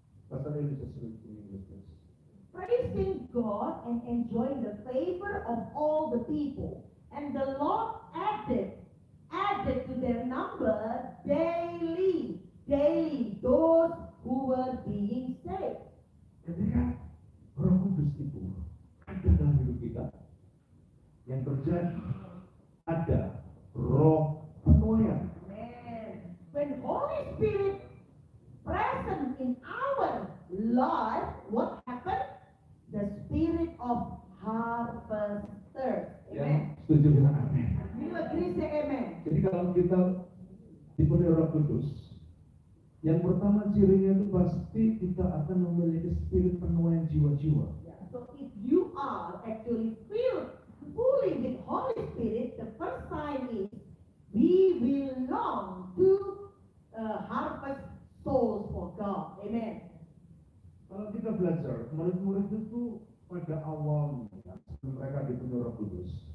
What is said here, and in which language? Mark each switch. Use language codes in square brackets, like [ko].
[en] Pastor Eli just read in English, please. Praising God and enjoying the favor of all the people. And the Lord added to their number daily those who were being saved. [id] Ketika Roh Kudus itu ada dalam hidup kita, yang terjadi ada roh penuaian. [en] Amen. When Holy Spirit present in our life, what happened? The spirit of harvester. Amen. [id] Yang setuju dengan amin. [en] You agree, say amen. [id] Jadi kalau kita dipenuhi Roh Kudus, yang pertama cirinya itu pasti kita akan memiliki spirit penuaian jiwa-jiwa. [en] Yeah. So if you are actually filled fully with Holy Spirit, the first sign is we will long to harvest souls for God. Amen. [id] Kalau kita belajar, murid-murid itu pada awalnya sebelum mereka dipenuhi Roh Kudus,